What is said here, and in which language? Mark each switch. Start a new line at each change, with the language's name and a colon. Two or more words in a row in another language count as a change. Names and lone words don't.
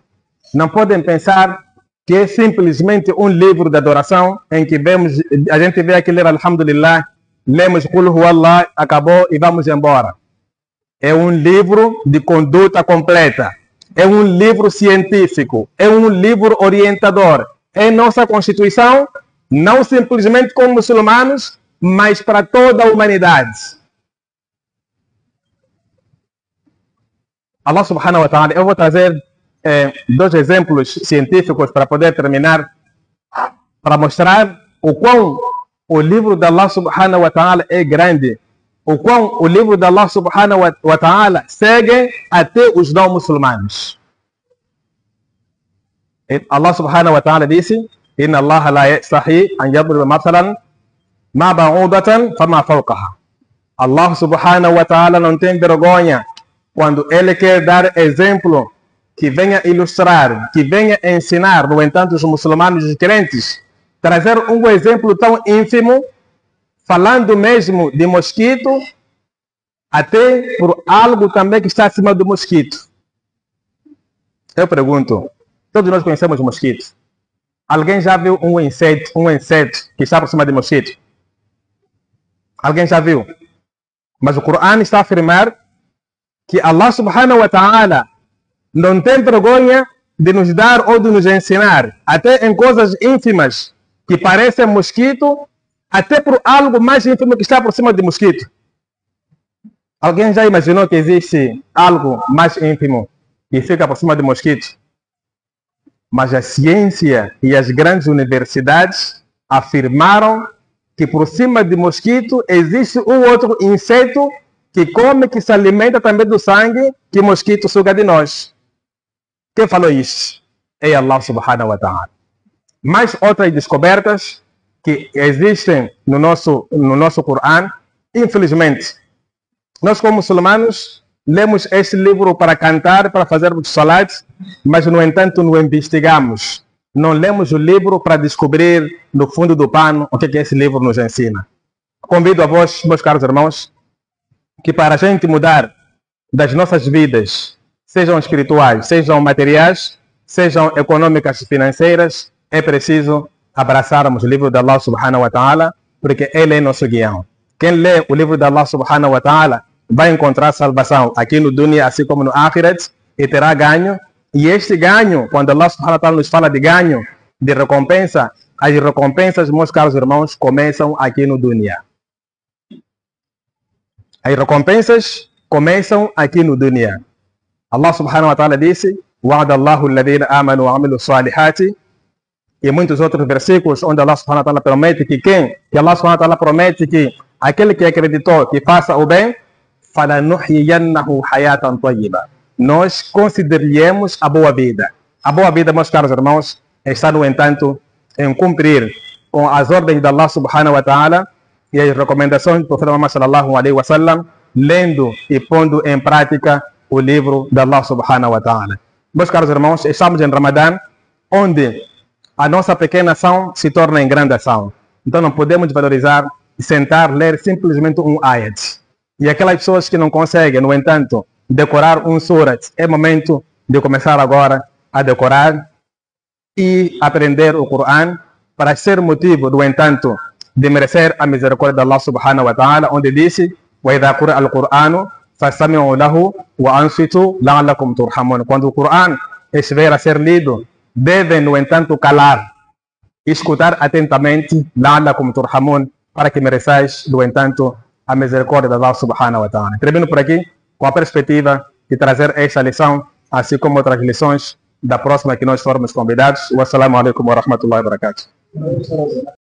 Portuguese: Não podem pensar que é simplesmente um livro de adoração em que a gente vê aqui ler Alhamdulillah, lemos
Arabic: قل هو الله,
Portuguese: acabou e vamos embora. É um livro de conduta completa. É um livro científico. É um livro orientador. É nossa Constituição, não simplesmente como muçulmanos, mas para toda a humanidade.
Arabic: الله سبحانه وتعالى,
Portuguese: eu vou trazer dois exemplos científicos para poder terminar, para mostrar o quão o livro de
Arabic: الله سبحانه وتعالى
Portuguese: é grande, o quão o livro de
Arabic: الله سبحانه وتعالى
Portuguese: segue até os não muçulmanos.
Arabic: الله سبحانه وتعالى disse: إن الله لا يستحيي أن يضرب مثلا ما بعوضة فما فوقها. الله سبحانه وتعالى
Portuguese: não tem vergonha quando ele quer dar exemplo que venha ilustrar, que venha ensinar. No entanto, os muçulmanos e os crentes trazer um exemplo tão ínfimo, falando mesmo de mosquito, até por algo também que está acima do mosquito. Eu pergunto, todos nós conhecemos mosquitos. Alguém já viu um inseto que está por cima de mosquito? Alguém já viu? Mas o Corão está a afirmar que
Arabic: الله سبحانه وتعالى
Portuguese: não tem vergonha de nos dar ou de nos ensinar, até em coisas ínfimas que parecem mosquito, até por algo mais ínfimo que está por cima de mosquito. Alguém já imaginou que existe algo mais ínfimo que fica por cima de mosquito? Mas a ciência e as grandes universidades afirmaram que por cima de mosquito existe um outro inseto que come, que se alimenta também do sangue que o mosquito suga de nós. Quem falou isso? É
Arabic: الله سبحانه وتعالى.
Portuguese: Mais outras descobertas que existem no nosso Corão. Infelizmente, nós como muçulmanos lemos este livro para cantar, para fazermos salat, mas no entanto não investigamos. Não lemos o livro para descobrir no fundo do pano o que esse livro nos ensina. Convido a vós, meus caros irmãos, que para a gente mudar das nossas vidas, sejam espirituais, sejam materiais, sejam econômicas e financeiras, é preciso abraçarmos o livro de
Arabic: الله سبحانه وتعالى,
Portuguese: porque ele é nosso guião. Quem lê o livro de
Arabic: الله سبحانه وتعالى
Portuguese: vai encontrar salvação aqui no dunya, assim como no akhirat, e terá ganho. E este ganho, quando
Arabic: الله سبحانه وتعالى
Portuguese: nos fala de ganho, de recompensa, as recompensas, meus caros irmãos, começam aqui no dunya. As recompensas começam aqui no dunya.
Arabic: الله سبحانه وتعالى disse: وعد الله الذين آمنوا وعملوا الصالحات.
Portuguese: E muitos outros versículos onde
Arabic: الله سبحانه وتعالى
Portuguese: promete que
Arabic: الله سبحانه وتعالى
Portuguese: promete que aquele que acreditou, que faça o bem,
Arabic: فلنحيينه حياة طيبة.
Portuguese: Nós consideremos a boa vida. A boa vida, meus caros irmãos, está, no entanto, em cumprir com as ordens de
Arabic: الله سبحانه وتعالى
Portuguese: e as recomendações do profeta Muhammad
Arabic: صلى الله عليه وسلم,
Portuguese: lendo e pondo em prática o livro de
Arabic: الله سبحانه وتعالى.
Portuguese: Meus caros irmãos, estamos em Ramadã, onde a nossa pequena ação se torna em grande ação. Então não podemos valorizar e sentar, ler simplesmente um ayat. E aquelas pessoas que não conseguem, no entanto, decorar um surat, é momento de começar agora a decorar e aprender o Corão, para ser motivo, no entanto, de merecer a misericórdia de
Arabic: الله سبحانه وتعالى,
Portuguese: onde disse:
Arabic: وَإِذَا قُرِئَ الْقُرْآنُ فَاسْتَمِعُوا لَهُ وَأَنصِتُوا لَعَلَّكُمْ تُرْحَمُونَ.
Portuguese: Quando o Corão estiver a ser lido, devem, no entanto, calar escutar atentamente,
Arabic: لعلكم ترحمون,
Portuguese: para que mereçais, do entanto, a misericórdia de
Arabic: الله سبحانه وتعالى.
Portuguese: Termino por aqui com a perspectiva de trazer esta lição, assim como outras lições da próxima que nós formos convidados.
Arabic: والسلام عليكم ورحمة الله وبركاته.